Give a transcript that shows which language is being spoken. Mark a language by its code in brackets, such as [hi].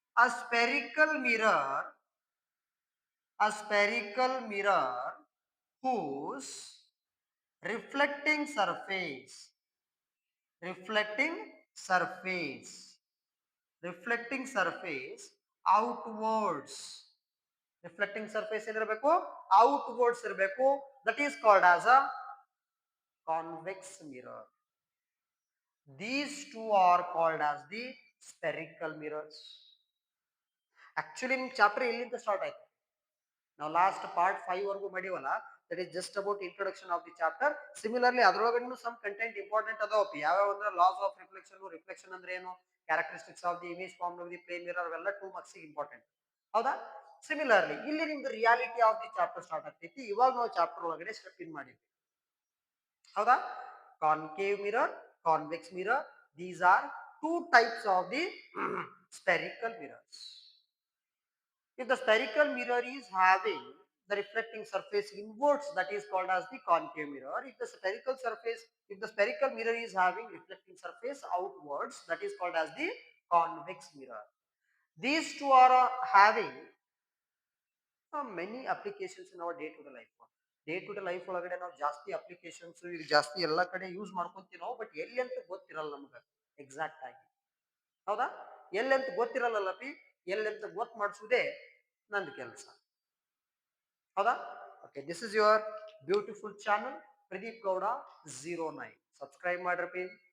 [en] A spherical mirror, a spherical mirror whose reflecting surface, reflecting surface, reflecting surface outwards, reflecting surface [kn] ಏನಿರಬೇಕು? outwards ಇರಬೇಕು. [en] That is called as a convex mirror. These two are called as the spherical mirrors. [kn] Actually ನಿಮ್ chapter ಎಲ್ಲಿಂದ start ಆಯ್ತು? ನಾವು last part 5 ವರೆಗೂ ಮಾಡಿವಲ್ಲ, [en] That is just about introduction of the chapter. [kn] Similarly ಅದ್ರೊಳಗಡೆ some content important ಅದಾವಪ್ಪಿ. ಯಾವ್ಯಾವ ಅಂದ್ರೆ loss of reflection. Reflection ಅಂದ್ರೆ ಏನು? [en] Characteristics of the image form of the plane mirror. [kn] ಅವೆಲ್ಲ 2 marks ಇಂಪಾರ್ಟೆಂಟ್. ಹೌದಾ? ಸಿಮಿಲರ್ಲಿ ಇಲ್ಲಿ ನಿಮ್ದು reality of the chapter start ಆಗ್ತೈತಿ. ಇವಾಗ ನಾವು ಚಾಪ್ಟರ್ ಒಳಗಡೆ ಸ್ಟೆಪ್ ಇನ್ ಮಾಡಿದ್ವಿ. ಹೌದಾ? Concave mirror, convex mirror. [en] These are 2 types of the spherical mirrors. If the spherical mirror is having the reflecting surface inwards, that is called as the concave mirror. If the spherical mirror is having reflecting surface outwards, that is called as the convex mirror. These two are having many applications in our day-to-day life. [kn] Day-to-day life ಒಳಗಡೆ ನಾವು ಜಾಸ್ತಿ applications ಈಗ ಜಾಸ್ತಿ ಎಲ್ಲಾ ಕಡೆ use ಮಾಡ್ಕೊಂತೀವಿ ನಾವು. But ಎಲ್ಲಿ ಅಂತ ಗೊತ್ತಿರಲ್ಲ ನಮ್ಗೆ ಎಕ್ಸಾಕ್ಟ್ ಆಗಿ. ಹೌದಾ? ಎಲ್ಲೆಂತ ಗೊತ್ತಿರಲ್ಲಪಿ. ಎಲ್ಲೆಂತ ಗೊತ್ತು ಮಾಡಿಸುವುದೇ ನಂದು ಕೆಲಸ. ಹೌದಾ? [en] Okay, this is your beautiful channel Pradeep Gowda 09. Subscribe [kn] ಮಾಡ್ರಪಿ.